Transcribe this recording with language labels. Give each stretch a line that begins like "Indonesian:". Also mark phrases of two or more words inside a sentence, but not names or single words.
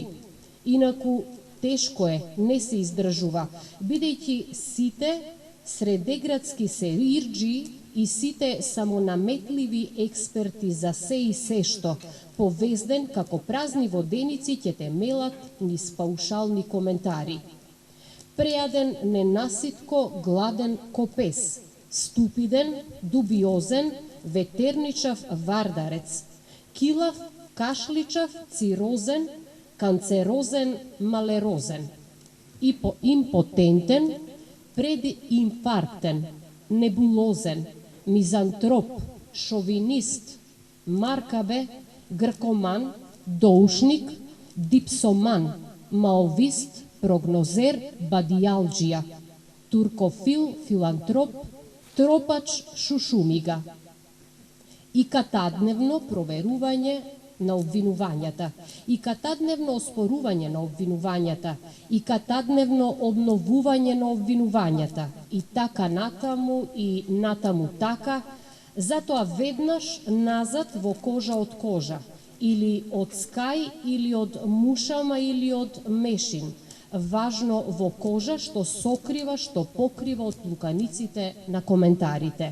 Macedonian: Инаку тешко е, не се издржува, бидејќи сите средеградски серирџи и сите самонаметливи експерти за се и се што, повезден како празни воденици ќе те мелат низ паушални коментари. Прејаден, ненаситко, гладен копес, ступиден, дубиозен, ветерничав вардарец, килав, кашличав, цирозен, канцерозен, малерозен, импотентен, прединфарктен, небулозен, мизантроп, шовинист, маркабе, гркоман, доушник, дипсоман, маовист, прогнозер, бадијалџија, туркофил, филантроп, тропач, шушумига. И катадневно проверување на обвинувањата, и катадневно оспорување на обвинувањата, и катадневно обновување на обвинувањата, и така натаму, и натаму така, затоа веднаш назад во кожа од кожа, или од скај, или од мушама, или од мешин, важно во кожа што сокрива, што покрива од луканиците на коментарите.